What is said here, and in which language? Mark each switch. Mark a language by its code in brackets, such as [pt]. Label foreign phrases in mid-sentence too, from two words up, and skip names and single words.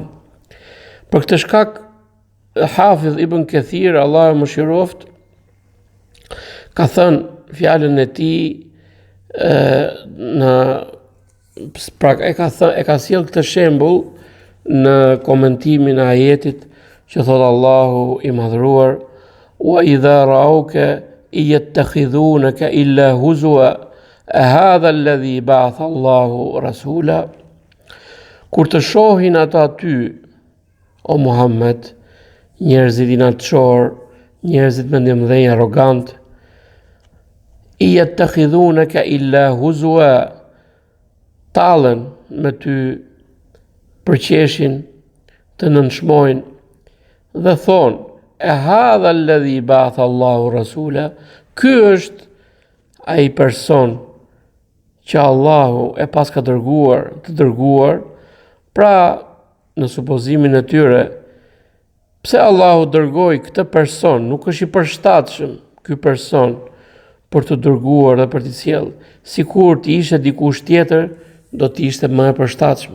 [sq] Për këtë shkak Hafidh Ibn Kathir, Allahu e mëshiroft, ka thënë fjalën e tij e ka sjell këtë shembull në komentimin e ajetit që thot Allahu i madhruar: [ar] وإذا رأوك يتخذونك إلا هزوا هذا الذي بعث الله رسولا. [sq] Kur të shohin ata ty, o Muhammed, njerëzit inatçor, njerëzit me ndjenjë arrogant, [ar] يتخذونك إلا هزوا, [sq] tallen me ty, përqeshin, të nënshmojnë dhe thonë: e [ar] هذا الذي بعث الله رسولا, [sq] ky është ai person që Allahu e pas ka dërguar. Pra, në supozimin e tyre, pse Allahu dërgoi këtë person, nuk është i përshtatshëm ky person për të dërguar dhe për të sjellë, sikur të ishte dikush tjetër, do të ishte më e përshtatshme.